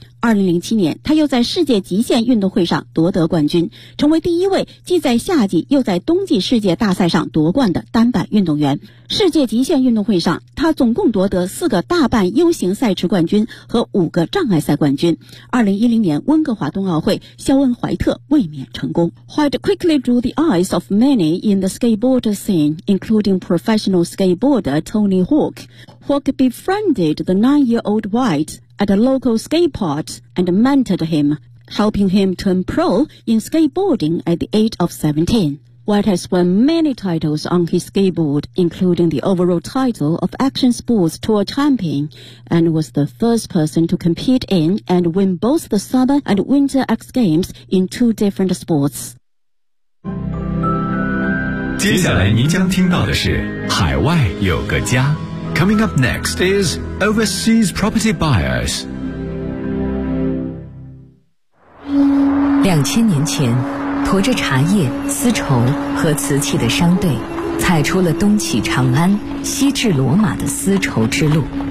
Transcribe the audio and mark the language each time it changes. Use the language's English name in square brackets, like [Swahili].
[Chinese] 2007年，他又在世界极限运动会上夺得冠军，成为第一位既在夏季又在冬季世界大赛上夺冠的单板运动员。世界极限运动会上，他总共夺得四个大半 U 型赛池冠军和五个障碍赛冠军。 2010年温哥华冬奥会，肖恩·怀特卫冕成功。 [English] White quickly drew the eyes of many in the skateboard scene, including professional skateboarder Tony Hawk. Hawk befriended the 9-year-old White. At a local skate park and mentored him, helping him turn pro in skateboarding at the age of 17. White has won many titles on his skateboard, including the overall title of Action Sports Tour Champion, and was the first person to compete in and win both the Summer and Winter X Games in two different sports. [Chinese] 接下来您将听到的是海外有个家。 [English] Coming up next is Overseas Property Buyers. [Chinese] 2000年前，驮着茶叶、丝绸和瓷器的商队，踩出了东起长安、西至罗马的丝绸之路。